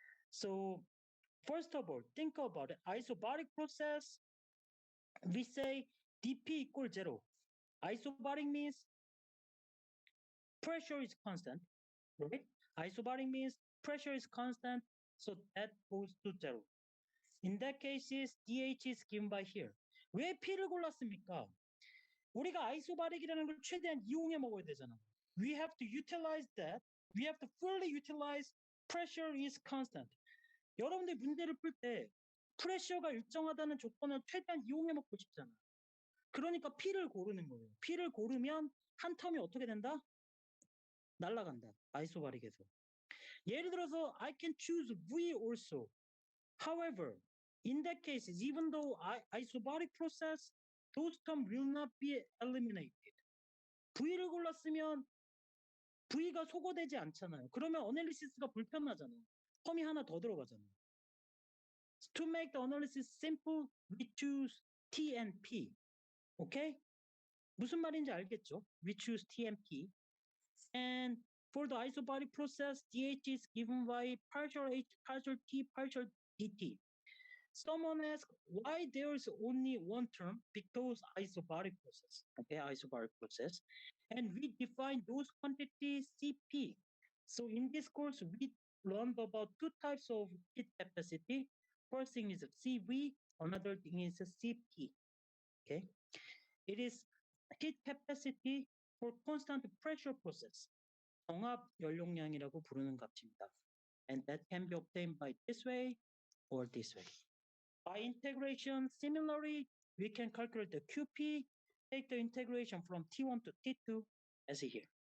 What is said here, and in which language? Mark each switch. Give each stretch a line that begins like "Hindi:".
English: So first of all, think about it. Isobaric process, we say dP equals 0. Isobaric means pressure is constant, right? Isobaric means pressure is constant, so that goes to 0. In that case, DH is given by here.
Korean: 왜 P를 골랐습니까? 우리가 아이소바릭이라는 걸 최대한 이용해 먹어야 되잖아.
English: we have to utilize that. We have to fully utilize pressure is constant.
Korean: 여러분들 문제를 풀 때 프레셔가 일정하다는 조건을 최대한 이용해 먹고 싶잖아. 그러니까 P를 고르는 거예요. P를 고르면 한 텀이 어떻게 된다? 날아간다. 아이소바릭에서. 예를 들어서
English: I can choose V also. However, in that case, even though isobaric process, those terms will not be eliminated.
Korean: V를 골랐으면 V가 소거되지 않잖아요. 그러면 어널리시스가 불편하잖아요. 텀이 하나 더 들어가잖아요.
English: To make the analysis simple, we choose T and P. Okay?
Korean: 무슨 말인지 알겠죠?
English: We choose T and P. And for the isobaric process, dH is given by partial H, partial T, partial dt. Someone asked why there is only one term because isobaric process. Okay, isobaric process. And we define those quantities Cp. So in this course, we learned about two types of heat capacity. First thing is Cv, another thing is Cp. Okay, it is heat capacity for constant pressure process.
Korean: 정압 연용량이라고 부르는 값입니다.
English: And that can be obtained by this way or this way. By integration, similarly, we can calculate the QP, take the integration from T1 to T2 as here.